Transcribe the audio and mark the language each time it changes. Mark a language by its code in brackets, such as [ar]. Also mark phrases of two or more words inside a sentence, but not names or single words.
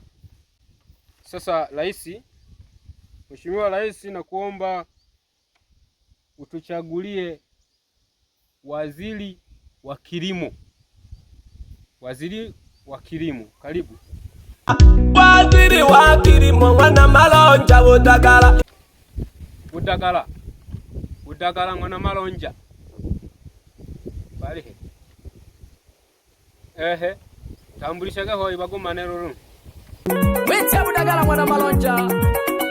[sw] Sasa rais, Mheshimiwa Rais, nakuomba utuchagulie waziri wa kilimo. Waziri wa kilimo, karibu. Waziri wa kilimo Mwana Malonja Budagala. Budagala Mwana Malonja. Bali. [suk] Tambulishaga hoi bagumane ruru. Wita Budagala mwana Malonja.